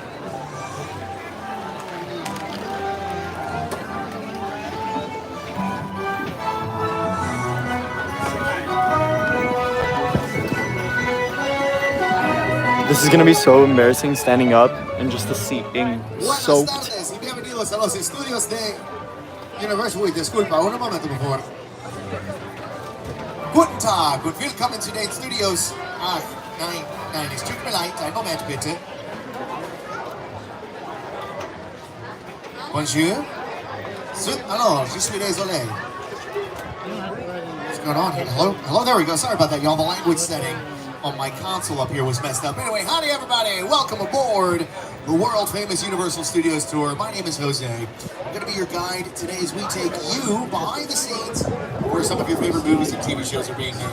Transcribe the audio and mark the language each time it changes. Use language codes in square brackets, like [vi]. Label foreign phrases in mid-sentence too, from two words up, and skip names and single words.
[en] This is gonna be so embarrassing standing up and just the seat being soaked. [es] Buenas tardes y bienvenidos a los estudios de Universal. Uy, disculpa, un momento, por favor. [de] Guten Tag und willkommen zu den Studios. Ach, nein, es tut mir leid, einen Moment bitte. [fr] Bonjour. Alors, je suis désolé. [en] What's going on here? Hello, there we go. Sorry about that, y'all. The language setting on my console up here was messed up. Anyway, howdy everybody. Welcome aboard the world famous Universal Studios tour. My name is Jose. I'm gonna be your guide today as we take you behind the scenes where some of your favorite movies and TV shows are being made.